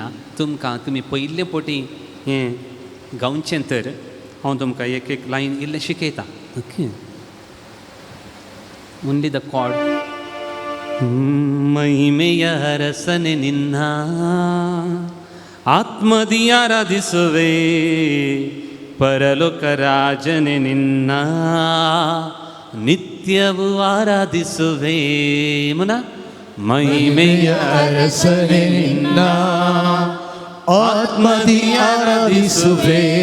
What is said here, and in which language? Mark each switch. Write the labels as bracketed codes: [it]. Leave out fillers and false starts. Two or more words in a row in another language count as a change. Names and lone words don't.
[kok] तुमकां तुमी पयले पोटी हें गावचें तर हांव तुमकां एक एक लायन इल्लें शिकयता. [en] Okay, only the chord. [kn] ಮಹಿಮೆಯ ಅರಸನೆ ನಿನ್ನ, ಆತ್ಮದಿ ಆರಾಧಿಸುವೆ, ಪರಲೋಕ ರಾಜನೆ ನಿನ್ನ ನಿತ್ಯವೂ ಆರಾಧಿಸುವೆ. ಮುನ ಮಹಿಮೆಯ ಅರಸನೆ ನಿನ್ನ ಆತ್ಮದಿ ಆರಾಧಿಸುವೆ,